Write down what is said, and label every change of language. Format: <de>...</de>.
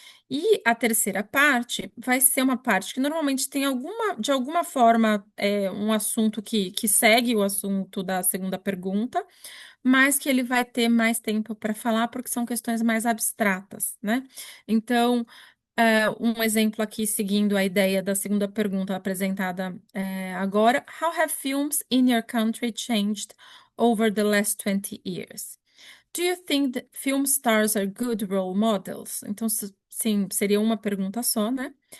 <pt>E a terceira parte vai ser uma parte que normalmente tem de alguma forma, um assunto que segue o assunto da segunda pergunta, mas que ele vai ter mais tempo para falar, porque são questões mais abstratas, né? Então, um exemplo aqui, seguindo a ideia da segunda pergunta apresentada agora:</pt> <en>How have films in your country changed over the last 20 years? Do you think that film stars are good role models?</en> <pt>Então, sim, seria uma pergunta só, né?</pt>